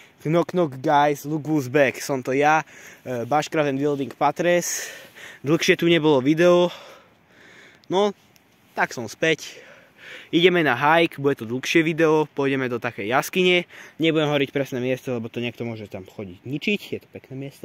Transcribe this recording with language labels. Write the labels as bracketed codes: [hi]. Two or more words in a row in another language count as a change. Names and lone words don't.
[en] Knock knock guys, look who's back. [sk] Som to ja, Bushcraft and Building Patres. Dlhšie tu nebolo video. No, tak som späť. Ideme na hike, bude to dlhšie video, pôjdeme do takej jaskyne. Nebudem hovoriť presné miesto, lebo to niekto môže tam chodiť ničiť. Je to pekné miesto.